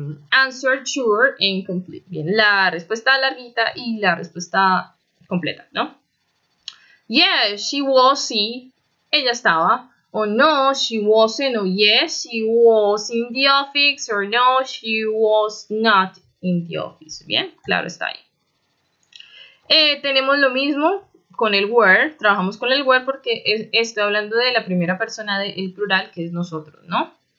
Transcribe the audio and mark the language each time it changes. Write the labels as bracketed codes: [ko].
[en] Answer sure and incomplete. [es] Bien, la respuesta larguita y la respuesta completa, ¿no? [en] Yes, she was, [es] sí, ella estaba. [en] O no, she wasn't. O yes, she was in the office. Or no, she was not in the office. [es] Bien, claro está ahí. Tenemos lo mismo con el were. Trabajamos con el were porque estoy hablando de la primera persona del plural, que es nosotros, ¿no?